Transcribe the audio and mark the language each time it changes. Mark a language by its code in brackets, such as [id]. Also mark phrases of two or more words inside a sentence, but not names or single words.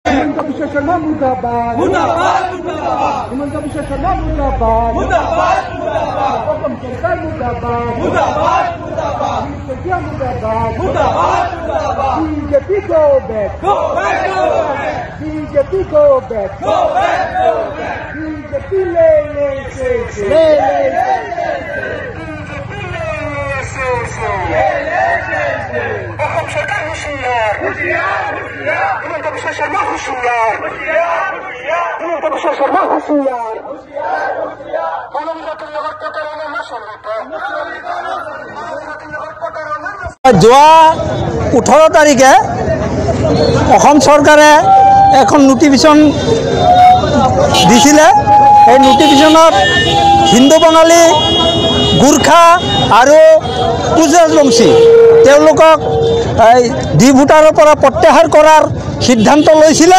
[as] হিমন্ত বিশ্ব শর্মা মুর্দাবাদ মুর্দাবাদ মুর্দাবাদ হিমন্ত বিশ্ব শর্মা মুর্দাবাদ মুর্দাবাদ মুর্দাবাদ অসম সরকার মুর্দাবাদ মুর্দাবাদ মুর্দাবাদ সচিয়া মুর্দাবাদ মুর্দাবাদ মুর্দাবাদ [en] বিজেপি go back Go back, go back, বিজেপি go back go back, go back. [as] বিজেপি লে লে সে অসম সরকার হুঁশিয়ার হিমন্ত বিশ্ব শর্মা হুঁশিয়ার হিমন্ত বিশ্ব শর্মা হুঁশিয়ার মানবজাতির লগত প্রতারণা না চলিব মানবজাতির লগত প্রতারণা যোৱা 18 তাৰিখে অসম চৰকাৰে এখন নোটিফিকেশ্যন দিছিলে। এই নোটিফিকেশ্যনত হিন্দু বাঙালী গোৰ্খা আৰু কোচ ৰাজবংশী তেওঁলোকক এই ডি ভোটাৰৰ পৰা প্ৰত্যাহাৰ কৰাৰ সিদ্ধান্ত লৈছিলে।